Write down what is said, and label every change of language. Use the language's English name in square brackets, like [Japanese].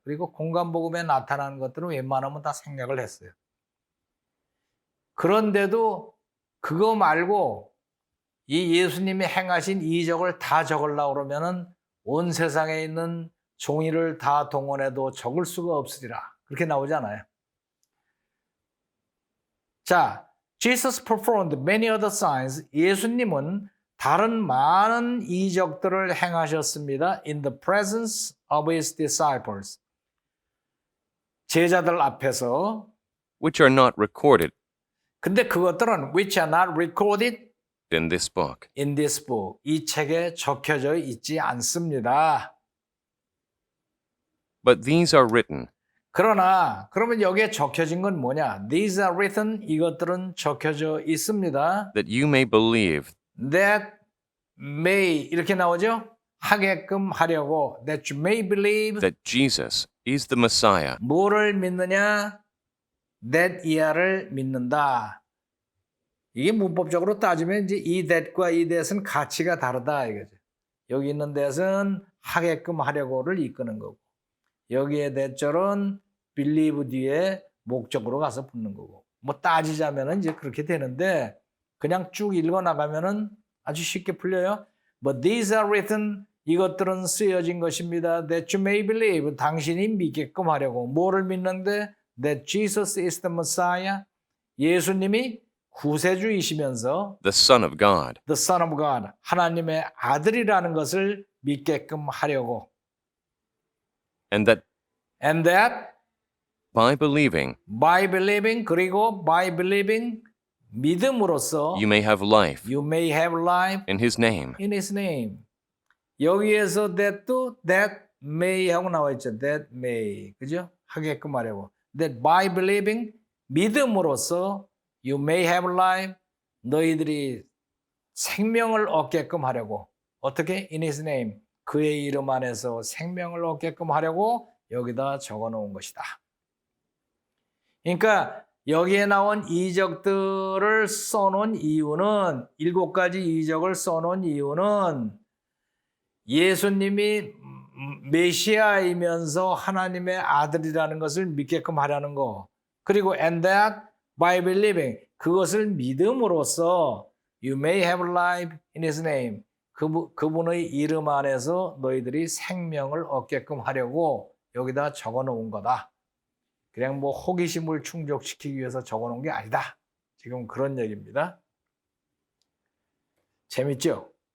[Korean] 그리고 공관복음에 나타나는 것들은 웬만하면 다 생략을 했어요. 그런데도 그거 말고 이 예수님이 행하신 이적을 다 적으려고 그러면은 온 세상에 있는 종이를 다 동원해도 적을 수가 없으리라. 그렇게 나오잖아요. [English] 자, Jesus performed many other signs. [Korean] 예수님은 다른 많은 이적들을 행하셨습니다. [English] In the presence of his disciples. [Korean] 제자들 앞에서. [English] which are not recorded [Korean] 근데 그것들은 [English] which are not recorded in this book. in this book. [Korean] 이 책에 적혀져 있지 않습니다. [English] But these are written [Korean] 그러면 여기에 적혀진 건 뭐냐? [English] These are written. [Korean] 이것들은 적혀져 있습니다. [English] that you may believe That may [Korean] 이렇게 나오죠? 하게끔 하려고. [English] That you may believe. that Jesus is the Messiah, [Korean] 뭐를 믿느냐? That 이하를 믿는다. 이게 문법적으로 따지면 이제 이 that과 이 that은 가치가 다르다 이거죠. 여기 있는 that은 하게끔 하려고를 이끄는 거고, 여기에 that절은 believe 뒤에 목적으로 가서 붙는 거고. 뭐 따지자면은 이제 그렇게 되는데 그냥 쭉 읽어 나가면은 아주 쉽게 풀려요. [English] But these are written. [Korean] 이것들은 쓰여진 것입니다. [English] That you may believe. [Korean] 당신이 믿게끔 하려고. 뭐를 믿는데? [English] That Jesus is the Messiah. [Korean] 예수님이 구세주이시면서 [English] the Son of God, the Son of God. [Korean] 하나님의 아들이라는 것을 믿게끔 하려고. [English] and that And that by believing [Korean] 그리고 [English] by believing [Korean] 믿음으로써 [English] you may have life you may have life in his name. in his name. [Korean] 여기에서 that도 that may 하고 나와 있죠. [English] that may. [Korean] 그죠? 하게끔 하려고. [English] That by believing [Korean] 믿음으로써 [English] you may have life. [Korean] 너희들이 생명을 얻게끔 하려고. 어떻게? [English] In his name. [Korean] 그의 이름 안에서 생명을 얻게끔 하려고 여기다 적어 놓은 것이다. 그러니까 여기에 나온 이적들을 써놓은 이유는 7가지 이적을 써놓은 이유는 예수님이 메시아이면서 하나님의 아들이라는 것을 믿게끔 하라는 거. 그리고 [English] and that by believing [Korean] 그것을 믿음으로써 [English] you may have life in his name [Korean] 그분의 이름 안에서 너희들이 생명을 얻게끔 하려고 여기다 적어 놓은 거다. 그냥 뭐 호기심을 충족시키기 위해서 적어 놓은 게 아니다. 지금 그런 얘기입니다. 재밌죠?